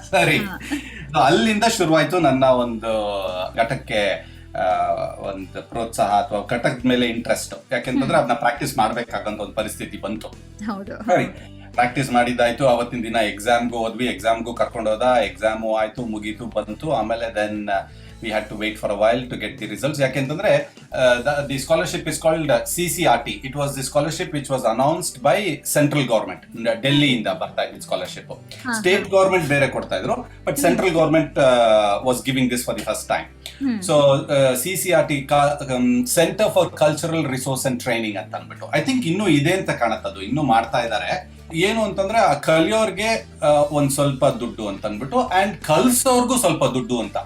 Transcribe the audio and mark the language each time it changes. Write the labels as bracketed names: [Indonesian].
[Kannada] ಸರಿ, ಅಲ್ಲಿಂದ ಶುರುವಾಯ್ತು ನನ್ನ ಒಂದು ಘಟಕ್ಕೆ ಒಂದು ಪ್ರೋತ್ಸಾಹ ಅಥವಾ ಘಟಕದ ಮೇಲೆ ಇಂಟ್ರೆಸ್ಟ್. ಯಾಕೆಂತಂದ್ರೆ ಅದನ್ನ ಪ್ರಾಕ್ಟೀಸ್ ಮಾಡ್ಬೇಕಾಗಂತ ಒಂದು ಪರಿಸ್ಥಿತಿ ಬಂತು. ಸರಿ, ಪ್ರಾಕ್ಟೀಸ್ ಮಾಡಿದ್ದಾಯ್ತು. ಅವತ್ತಿನ ದಿನ ಎಕ್ಸಾಮ್ಗೂ ಹೋದ್ವಿ, ಎಕ್ಸಾಮ್ಗೂ ಕರ್ಕೊಂಡು ಹೋದ, ಎಕ್ಸಾಮು ಆಯ್ತು, ಮುಗೀತು, ಬಂತು. ಆಮೇಲೆ [English] Then we had to wait for a while to get the results. [Kannada] ಯಾಕೆಂತಂದ್ರೆ [English] the scholarship is called CCRT. It was the scholarship which was announced by central government. Delhi [Kannada] ಇಂದ ಬರ್ತಾ ಇದ್ದ ಸ್ಕಾಲರ್ಶಿಪ್. ಸ್ಟೇಟ್ ಗವರ್ಮೆಂಟ್ ಬೇರೆ ಕೊಡ್ತಾ ಇದ್ರು, [English] But central government was giving this for the first time. [Kannada] So CCRT Center for Cultural Resource and Training ಅಂತ ಅಂದ್ಬಿಟ್ಟು, [English] I think [Kannada] ಇನ್ನೂ ಇದೆ ಅಂತ ಕಾಣತ್ತದು, ಇನ್ನೂ ಮಾಡ್ತಾ ಇದ್ದಾರೆ. ಏನು ಅಂತಂದ್ರೆ ಕಲಿಯೋರ್ಗೆ ಒಂದ್ ಸ್ವಲ್ಪ ದುಡ್ಡು ಅಂತ ಅಂದ್ಬಿಟ್ಟು, ಅಂಡ್ ಕಲ್ಸೋರ್ಗೂ ಸ್ವಲ್ಪ ದುಡ್ಡು ಅಂತ.